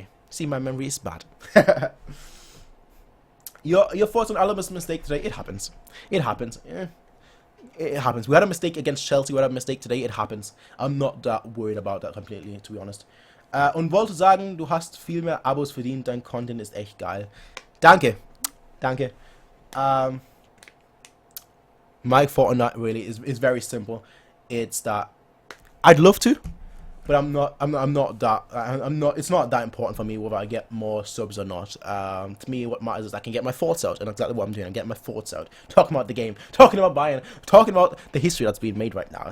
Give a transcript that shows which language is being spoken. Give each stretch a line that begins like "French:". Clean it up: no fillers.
English: See, my memory is bad. Your thoughts on Alaba's mistake today? It happens. It happens. It happens. We had a mistake against Chelsea. We had a mistake today. It happens. I'm not that worried about that completely, to be honest.
German: Wollte sagen, du hast viel mehr Abos verdient. Dein Content ist echt geil. Danke.
English: My thought on that really is very simple. It's that I'd love to, but I'm not that. It's not that important for me whether I get more subs or not. To me, what matters is I can get my thoughts out, and exactly what I'm doing. I'm getting my thoughts out, talking about the game, talking about Bayern, talking about the history that's being made right now.